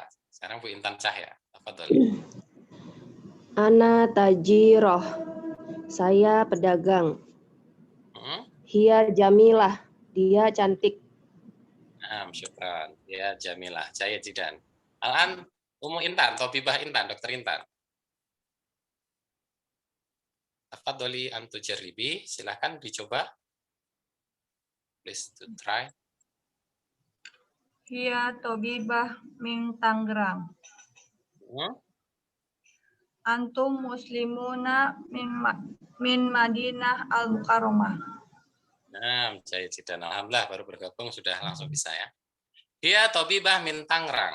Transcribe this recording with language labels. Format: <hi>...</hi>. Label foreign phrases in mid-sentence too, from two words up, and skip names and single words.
<id>Sekarang Bu Intan Cahya. Tafadhol.</id> <ar>أنا تاجرة.</ar> <id>Saya pedagang.</id> <ar>هي جميلة.</ar> <id>Dia cantik.</id> <ar>Nah, شكرا. يا جميلة. جيد جدا. الآن أم إنتان، طبيبة إنتان, Dokter Intan. تفضلي أنت جربي,</ar> <id>silahkan dicoba.</id> <en>Please to try.</en> <ar>هي طبيبة من تانغيرانغ. أنتم مسلمون من المدينة المكرمة. Nah, جيد جدا.</ar> <id>Alhamdulillah baru bergabung sudah langsung bisa ya. Dia</id> <ar>طبيبة من تانغيرانغ.</ar>